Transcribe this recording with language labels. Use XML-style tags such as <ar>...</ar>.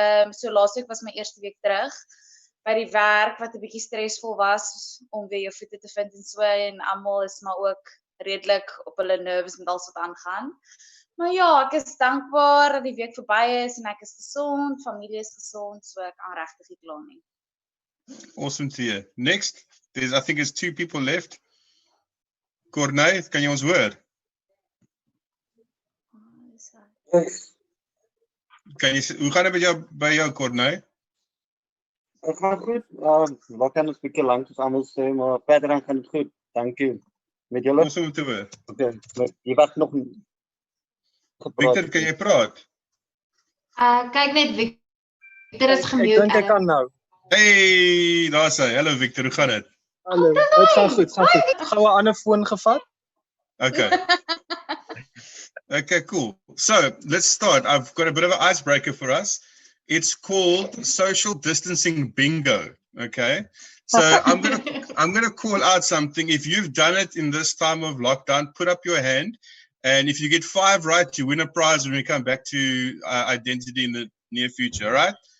<af>So laasweek was my eerste week terug by die werk wat 'n bietjie stresvol was om weer jou voete te vind en so, en almal is maar ook redelik op hulle nerves met alles wat aangaan. Maar ja, ek is dankbaar dat die week verby is en ek is gesond, familie is gesond, so ek kan regtig nie kla nie.</af> <en>Awesome to hear. Next, I think there's 2 people left.</en> <af>Corney, kan jy ons hoor? Hoe gaan dit by jou Corney? Dit gaan goed. Wat kan ons bietjie lank soos almal sê, maar verder dan gaan dit goed. Dankie. Met julle? Awesome om te hoor. Okay. Jy was nog Victor, kan jy praat? Kyk net Victor is gemute. Ek dink ek kan nou. Hey, daar's hy. Hallo Victor, hoe gaan dit? Hallo. Dit gaan goed, Gou 'n ander foon gevat.</af> <en>Okay. Okay, cool. So, let's start. I've got a bit of an icebreaker for us. It's called social distancing bingo, okay? So, I'm going to call out something. If you've done it in this time of lockdown, put up your hand. And if you get 5 right, you win a prize when we come back to identity in the near future, all right?</en>